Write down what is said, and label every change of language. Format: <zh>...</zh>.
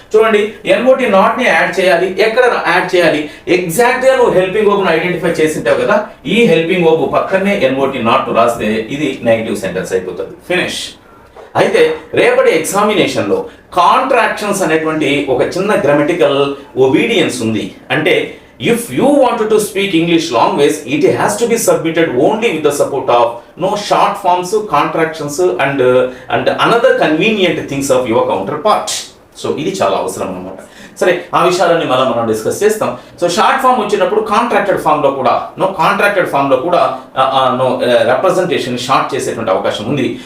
<te>చూడండి, NOT not ని add చేయాలి. ఎక్కడ యాడ్ చేయాలి? ఎగ్జాక్ట్ గా నువ్వు హెల్పింగ్ వర్బ్ ను ఐడెంటిఫై చేసింటావు కదా, ఈ హెల్పింగ్ వర్బ్ పక్కనే NOT నాట్ రాస్తే ఇది నెగిటివ్ సెంటెన్స్ అయిపోతుంది. ఫినిష్. అయితే రేపటి ఎగ్జామినేషన్ లో కాంట్రాక్షన్స్ అనేటువంటి ఒక చిన్న గ్రామటికల్ ఒబీడియన్స్ ఉంది.</te> <en>అంటే if you wanted to speak English language, it has to be submitted only with the support of short forms, contractions and another convenient things of your counterpart.</en> <te>So ఇది చాలా అవసరం అన్నమాట. సరే, ఆ విషయాలన్నీ మనం డిస్కస్ చేస్తాం. సో షార్ట్ ఫామ్ వచ్చినప్పుడు కాంట్రాక్టెడ్ ఫామ్ లో కూడా రిప్రజెంటేషన్ షార్ట్ చేసేటువంటి అవకాశం ఉంది.</te>